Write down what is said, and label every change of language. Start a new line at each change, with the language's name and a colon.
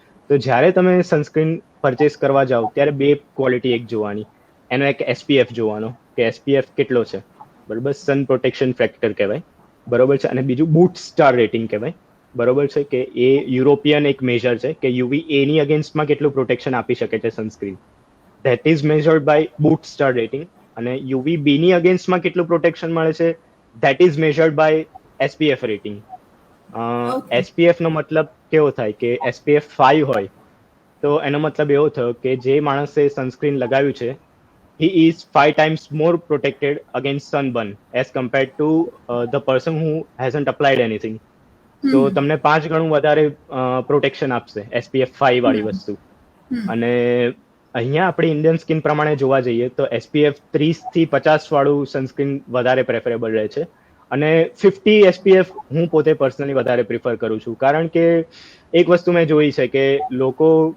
Gujarati: તો જ્યારે તમે સનસ્ક્રીન પરચેસ કરવા જાઓ ત્યારે બે ક્વોલિટી એક જોવાની, એનો એક SPF જોવાનો કે SPF કેટલો છે, બરોબર, સન પ્રોટેક્શન ફેક્ટર કહેવાય, બરોબર છે. અને બીજું બૂટ સ્ટાર રેટિંગ કહેવાય, બરોબર છે, કે એ યુરોપિયન એક મેજર છે કે યુવી એ ની અગેન્સ્ટમાં કેટલું પ્રોટેક્શન આપી શકે છે sunscreen.
English: That is measured by boot star rating.
Gujarati: અને યુવી બી ની અગેન્સ્ટમાં કેટલું પ્રોટેક્શન મળે છે,
English: That is measured by SPF રેટિંગ. Okay
Gujarati: SPF નો મતલબ કેવો થાય કે SPF 5 હોય તો એનો મતલબ એવો થયો કે જે માણસે સનસ્ક્રીન લગાવ્યું છે
English: he is 5 times more protected against sunburn as compared to the person who hasn't applied anything.
Gujarati: તો તમને 5 ગણું વધારે પ્રોટેક્શન આપશે SPF 5 વાળી વસ્તુ. અને અહીંયા આપણી ઇન્ડિયન સ્કિન પ્રમાણે જોવા જઈએ તો SPF 30 થી 50 વાળું સનસ્ક્રીન વધારે પ્રેફરેબલ રહે છે. અને 50 SPF હું પોતે પર્સનલી વધારે પ્રિફર કરું છું, કારણ કે એક વસ્તુ મેં જોઈ છે કે લોકો